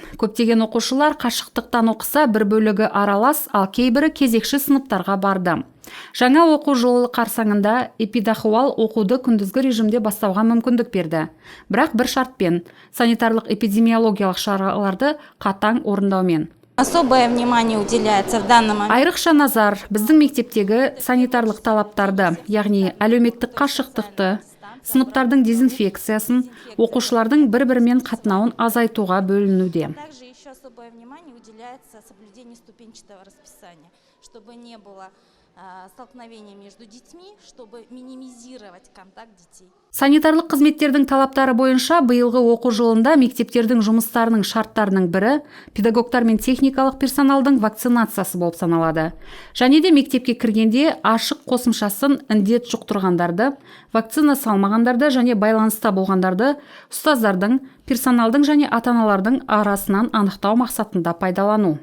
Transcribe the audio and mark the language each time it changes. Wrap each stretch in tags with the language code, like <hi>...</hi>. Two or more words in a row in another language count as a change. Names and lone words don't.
<kk>Көптеген оқушылар қашықтықтан оқыса, бір бөлігі аралас, ал кейбірі кезекші сыныптарға барды. Жаңа оқу жылы қарсаңында эпидахуал оқуды күндізгі режимде бастауға мүмкіндік берді. Бірақ бір шартпен, санитарлық эпидемиологиялық шараларды қатаң орындаумен.</kk> <ru>Особое внимание уделяется в данном моменте.</ru> <kk>Айрықша назар біздің мектептегі санитарлық талаптарды, яғни әлеуметтік қашықтықты, сыныптардың дезинфекциясын, оқушылардың бір-бірімен қатынауын азайтуға бөлінуде.</kk> <ru>Также еще особое внимание уделяется соблюдению ступенчатого расписания, чтобы не было столкновения между детьми, чтобы минимизировать контакт детей.</ru> <kk>Санитарлық қызметтердің талаптары бойынша биылғы оқу жылында мектептердің жұмыстарының шарттарының бірі педагогтар мен техникалық персоналдың вакцинациясы болып саналады. Және де мектепке кіргенде ашық қосымшасын індет жұқтырғандарды, вакцина салмағандарды және байланыста болғандарды ұстаздардың, персоналдың және ата-аналардың арасынан анықтау мақсатында пайдалану.</kk>